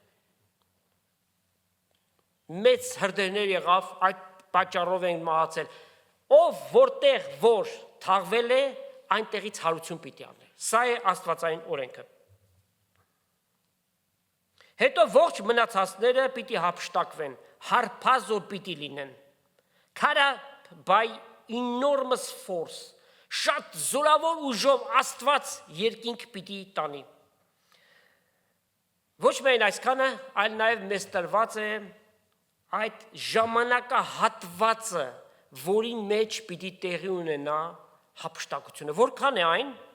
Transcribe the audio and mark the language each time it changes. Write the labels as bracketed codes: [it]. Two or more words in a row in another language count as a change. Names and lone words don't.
[hy] մեծ հրդեհներ եղավ, այդ պատճառով են մահացել։ Ով որտեղ որ թաղվել է, այնտեղից հարություն պիտի առնի։ Սա է աստվածային օրենքը։ Հետո ողջ մնացածները պիտի հափշտակվեն, հարբազոր պիտի լինեն։ [en] Carried by enormous force, [hy] շատ զորավոր ուժով Աստված երկինք պիտի տանի։ Ոչ միայն այսքանը, այլ նաև մեզ տրված է այդ ժամանակահատվածը, որի մեջ պիտի տեղի ունենա հափշտակությունը։ Որքան է այն։